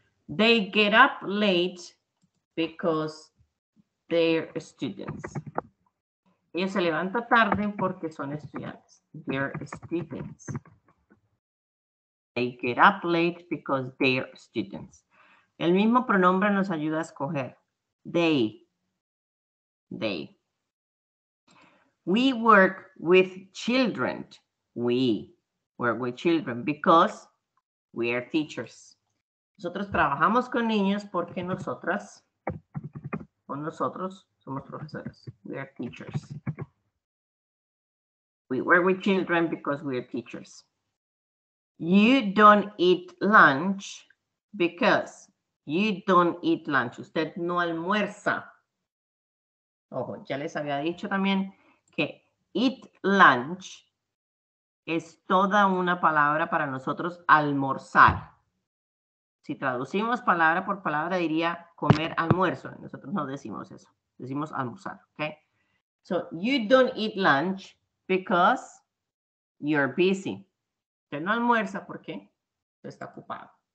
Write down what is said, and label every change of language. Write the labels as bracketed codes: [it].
[en] They get up late because they're students. [es] Ellos se levantan tarde porque son estudiantes. [en] They're students. They get up late because they're students. [es] El mismo pronombre nos ayuda a escoger. [en] They. We work with children. We work with children because we are teachers. [es] Nosotros trabajamos con niños porque nosotros somos profesores. [en] We are teachers. We work with children because we are teachers. You don't eat lunch because you don't eat lunch. [es] Usted no almuerza. Ojo, ya les había dicho también que eat lunch es toda una palabra para nosotros almorzar. Si traducimos palabra por palabra, diría comer almuerzo. Nosotros no decimos eso. Decimos almorzar, ¿ok? [en] So, you don't eat lunch because you're busy. [es] Usted no almuerza porque usted está ocupado.